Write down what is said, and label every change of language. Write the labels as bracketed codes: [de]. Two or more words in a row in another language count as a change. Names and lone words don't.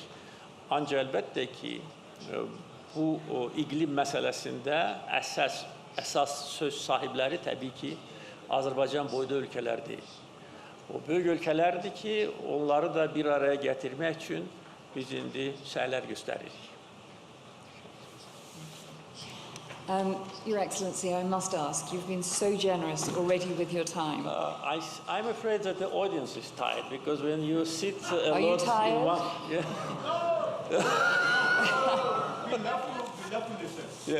[az] Ancaq əlbəttə ki, bu iqlim məsələsində əsas söz sahibləri təbii ki, Azərbaycan boyda ölkələr deyil. O böyük ölkələrdir ki, onları da bir araya gətirmək üçün biz indi səylər göstəririk. [en] Your Excellency, I must ask, you've been so generous already with your time. I'm afraid that the audience is tired because when you sit a Are lot you tired? in one... Yeah.